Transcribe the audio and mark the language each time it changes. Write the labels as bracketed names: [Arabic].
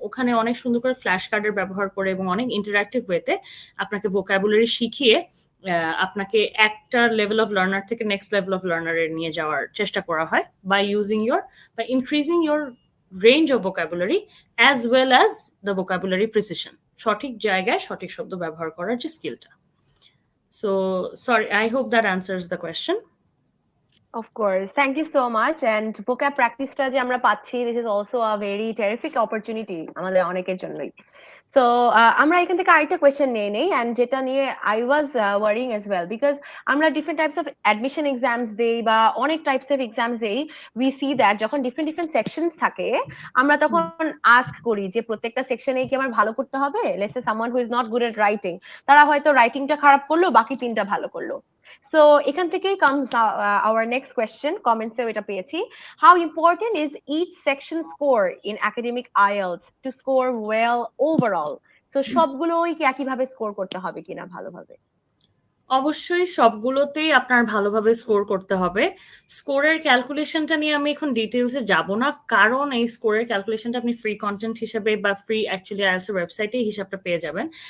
[Bangla] ওখানে অনেক সুন্দর করে ফ্ল্যাশ কার্ডের ব্যবহার করে এবং অনেক ইন্টারাক্টিভ ওয়েতে আপনাকে ভোকাবুলারি শিখিয়ে আপনাকে একটা লেভেল অফ লার্নার থেকে নেক্সট লেভেল অফ লার্নারে নিয়ে যাওয়ার চেষ্টা করা হয় [English] by increasing your range of vocabulary as well as the vocabulary precision, [Bangla] সঠিক জায়গায় সঠিক শব্দ ব্যবহার করার যে স্কিলটা। [English] So sorry, I hope that answers the question. Of course. Thank you so much. And vocab practice-টা [Bangla] যে আমরা পাচ্ছি, [English] this is also a very terrific opportunity [Bangla] আমাদের অনেকের জন্যই। তো আমরা এখান থেকে আরেকটা কোয়েশ্চেন নিয়ে নেই, অ্যান্ড যেটা নিয়ে [English] I was worrying as well, [Bangla] because আমরা different types of admission exams দেই বা অনেক টাইপস অফ এক্সামস দেই, [English] we see that [Bangla] যখন ডিফারেন্ট ডিফারেন্ট সেকশনস থাকে, আমরা তখন আস্ক করি যে প্রত্যেকটা সেকশনে কি আমার ভালো করতে হবে। [English] let's say someone who is not good at writing, [Bangla] তারা হয়তো রাইটিংটা খারাপ করলো, বাকি তিনটা ভালো করলো। সো এখান থেকেই [English] comes our next question, [Bangla] কমেন্টসেও এটা পেয়েছি। [English] How important is each section score in academic IELTS to score well overall? [Bangla] So সবগুলোই কি একইভাবে স্কোর করতে হবে কিনা ভালোভাবে? অবশ্যই সবগুলোতেই আপনার ভালোভাবে স্কোর করতে হবে। স্কোরের ক্যালকুলেশনটা নিয়ে আমি এখন ডিটেলসে যাব না, কারণ এই স্কোরের ক্যালকুলেশনটা আপনি ফ্রি কন্টেন্ট হিসেবে বা ফ্রি অ্যাকচুয়ালি আইএলটিএস এর ওয়েবসাইটে হিসাবটা পেয়ে যাবেন।